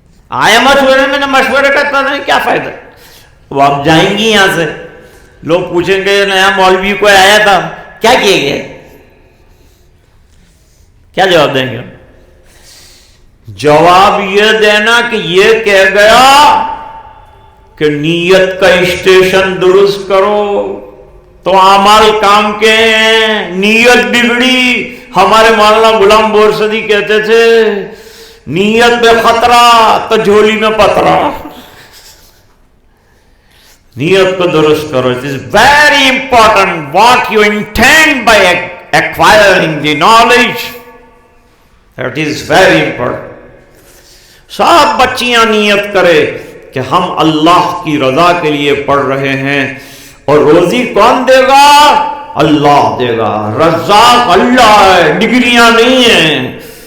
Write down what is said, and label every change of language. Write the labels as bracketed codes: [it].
[ur] آیا مشورے میں نہ مشورے کا پتہ نہیں کیا فائدہ. وہ آپ جائیں گی یہاں سے، لوگ پوچھیں گے نیا مولوی کوئی آیا تھا، کیا کیے گئے؟ کیا جواب دیں گے؟ جواب یہ دینا کہ یہ کہہ گیا کہ نیت کا اسٹیشن درست کرو تو اعمال کام کے ہیں. نیت بگڑی. ہمارے مولانا غلام بورسدی کہتے تھے نیت میں خطرہ تو جھولی میں پترا. نیت کو درست کرو. [en] It is very important what you intend by acquiring the knowledge. That is very important. [ur] سب بچیاں نیت کرے کہ ہم اللہ کی رضا کے لیے پڑھ رہے ہیں، اور روزی کون دے گا؟ اللہ دے گا. رزاق اللہ ہے، ڈگریاں نہیں ہیں.